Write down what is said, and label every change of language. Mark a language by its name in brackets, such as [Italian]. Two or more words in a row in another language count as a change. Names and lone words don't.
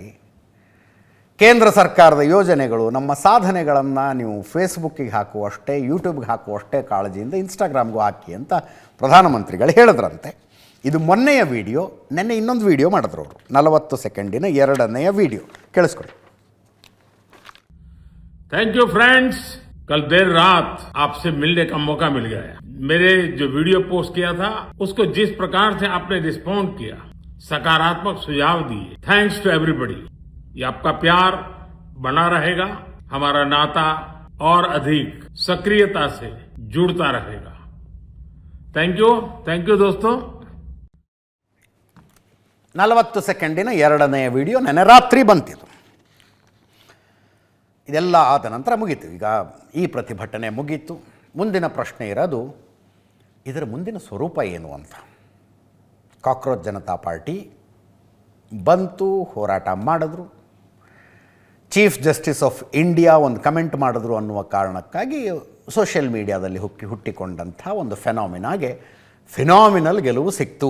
[Kannada] ಕೇಂದ್ರ ಸರ್ಕಾರದ ಯೋಜನೆಗಳು, ನಮ್ಮ ಸಾಧನೆಗಳನ್ನು ನೀವು ಫೇಸ್ಬುಕ್ಕಿಗೆ ಹಾಕುವಷ್ಟೇ, ಯೂಟ್ಯೂಬ್ಗೆ ಹಾಕುವಷ್ಟೇ ಕಾಳಜಿಯಿಂದ ಇನ್ಸ್ಟಾಗ್ರಾಮ್ಗೂ ಹಾಕಿ ಅಂತ ಪ್ರಧಾನಮಂತ್ರಿಗಳು ಹೇಳಿದ್ರಂತೆ. ಇದು ಮೊನ್ನೆಯ ವಿಡಿಯೋ. ನೆನ್ನೆ ಇನ್ನೊಂದು ವಿಡಿಯೋ ಮಾಡಿದ್ರು ಅವರು, 40 ಸೆಕೆಂಡಿನ ಎರಡನೆಯ ವಿಡಿಯೋ. ಕೇಳಿಸ್ಕೊಳ್ಳಿ. [English] thank you friends, [Hindi] कल देर रात आपसे मिलने का मौका मिल गया। मेरे जो वीडियो पोस्ट किया था उसको जिस प्रकार से आपने रिस्पॉन्ड किया, सकारात्मक सुझाव दिए, [English] thanks to everybody. [Hindi] ये आपका प्यार बना रहेगा, हमारा नाता और अधिक सक्रियता से जुड़ता रहेगा। [English] thank you [Hindi] दोस्तों। [Kannada] 40 ಸೆಕೆಂಡಿನ ಎರಡನೆಯ ವಿಡಿಯೋ ನೆನ್ನೆ ರಾತ್ರಿ ಬಂತಿದ್ದು. ಇದೆಲ್ಲ ಆದ ನಂತರ ಮುಗೀತು. ಈಗ ಈ ಪ್ರತಿಭಟನೆ ಮುಗೀತು. ಮುಂದಿನ ಪ್ರಶ್ನೆ ಇರೋದು ಇದರ ಮುಂದಿನ ಸ್ವರೂಪ ಏನು ಅಂತ. ಕಾಕ್ರೋಚ್ ಜನತಾ ಪಾರ್ಟಿ ಬಂತು, ಹೋರಾಟ ಮಾಡಿದ್ರು, [English] Chief Justice of India [Kannada] ಒಂದು ಕಮೆಂಟ್ ಮಾಡಿದ್ರು ಅನ್ನುವ ಕಾರಣಕ್ಕಾಗಿ ಸೋಷಿಯಲ್ ಮೀಡಿಯಾದಲ್ಲಿ ಹುಟ್ಟಿಕೊಂಡಂಥ ಒಂದು ಫಿನಾಮಿನಲ್ ಗೆಲುವು ಸಿಕ್ತು.